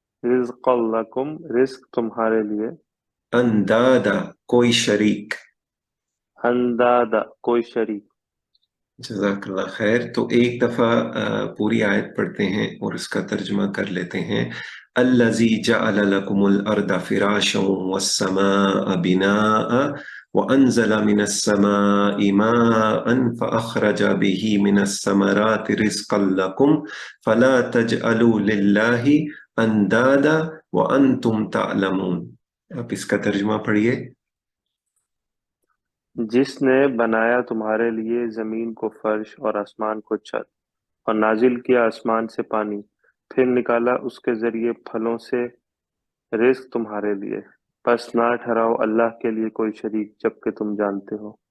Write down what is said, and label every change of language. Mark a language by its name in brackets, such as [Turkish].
[Arabic] رزق لکم [Urdu] رزق تمہارے لیے، اندادا کوئی شریک. اندادا کوئی شریک. جزاک اللہ خیر. تو ایک دفعہ پوری آیت پڑھتے ہیں اور اس کا ترجمہ کر لیتے ہیں. [Arabic] الذی جعل لکم الارض فراشا والسماء بناء وانزل من السماء ماء فاخرج به من الثمرات رزقا لکم فلا تجعلوا للہ اندادا وانتم تعلمون. [Urdu] آپ اس کا ترجمہ پڑھیے. جس نے بنایا تمہارے لیے زمین کو فرش اور آسمان کو چھت، اور نازل کیا آسمان سے پانی، پھر نکالا اس کے ذریعے پھلوں سے رزق تمہارے لیے، پس نہ ٹھہراؤ اللہ کے لیے کوئی شریک جبکہ تم جانتے ہو.